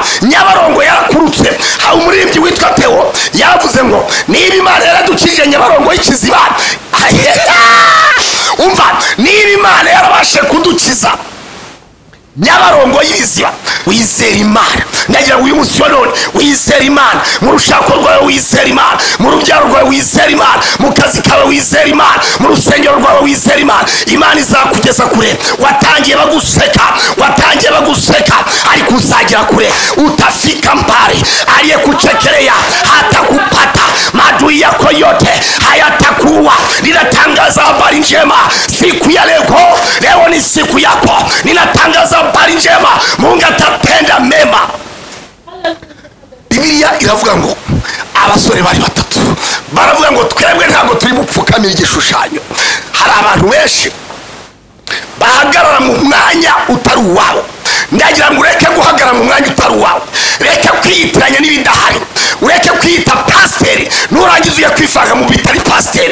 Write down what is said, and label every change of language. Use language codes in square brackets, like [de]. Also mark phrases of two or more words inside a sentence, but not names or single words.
[rw] Nyabarongo yarakurutse. Hari umuririmbyi witwa Theo yavuze ngo niba Imana yaradukije Nyabarongo y'ikizibana, umva, niba Imana yarabashe kudukiza Nyabarongo y'ibiziba, wizera Imana. Ndagira ngo uyu munsi wa none wizera Imana. Mu rushako rwawe wizera Imana, mu rubyaro rwawe wizera Imana, mu kazi kawe wizera Imana, mu rusengero rwawe wizera Imana. Imana izakugeza kure. Watangiye baguseka, ariko uzagera kure. [sw] Utafika mbali. Aliyekuchekelea hatakupata, maadui yako yote hayatakuwa. Ninatangaza habari njema siku ya leo ni siku yako. Ninatangaza habari njema, Mungu atatenda mema. [rw] Biblia iravuga ngo abasore bari batatu baravuga ngo twebwe ntabwo turi bupfukamira igishushanyo. Hari abantu benshi bahagarara mu mwanya utari uwabo. ndagira ngo ureke guhagarara mu mwanya utari uwawe, reke kwiyitiranya n'ibidahari, ureke kwiyita pasiteri nurangiza ujya kwifanga mu bitari pasiteri.